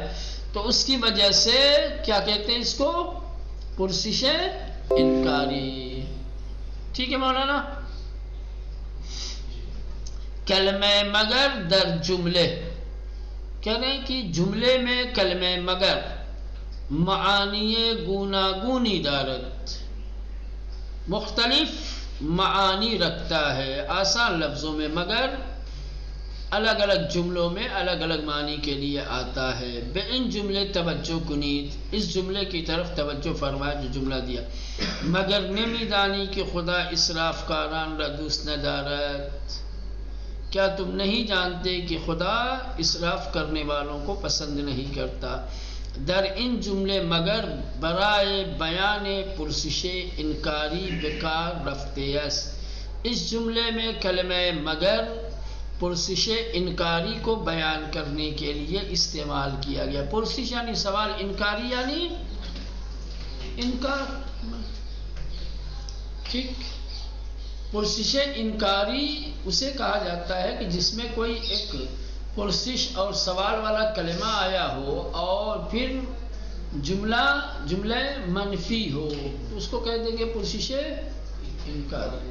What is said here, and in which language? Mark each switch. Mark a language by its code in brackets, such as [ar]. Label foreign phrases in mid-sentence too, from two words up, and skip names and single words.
[ur] تو اس کی وجہ سے کیا کہتے ہیں اس کو؟ پرسش انکاری. ٹھیک ہے مولانا. [fa] کلمہ مگر در جملے [ur] کہہ رہے ہیں کہ جملے میں کلمہ مگر [fa] معانی گوناگونی دارد, [ur] مختلف معانی رکھتا ہے. آسان لفظوں میں مگر الگ الگ جملوں میں الگ الگ معنی کے لیے آتا ہے. [fa] بے ان جملے توجہ کنید, [ur] اس جملے کی طرف توجہ فرمایا جو جملہ دیا. [fa] مگر نمیدانی کہ خدا اسراف کاران را دوست ندارد. [ur] کیا تم نہیں جانتے کہ خدا اسراف کرنے والوں کو پسند نہیں کرتا. [fa] در ان جملے مگر برائے بیان پرسش انکاری بکار رفتے است. [ur] اس جملے میں کلمہ مگر پرسش انکاری کو بیان کرنے کے لیے استعمال کیا گیا. پرسش یعنی سوال، انکاری یعنی انکار. ٹھیک. پرسش انکاری اسے کہا جاتا ہے کہ جس میں کوئی ایک پرسش اور سوال والا کلمہ آیا ہو اور پھر جملہ منفی ہو، تو اس کو کہہ دیں گے پرسش انکاری.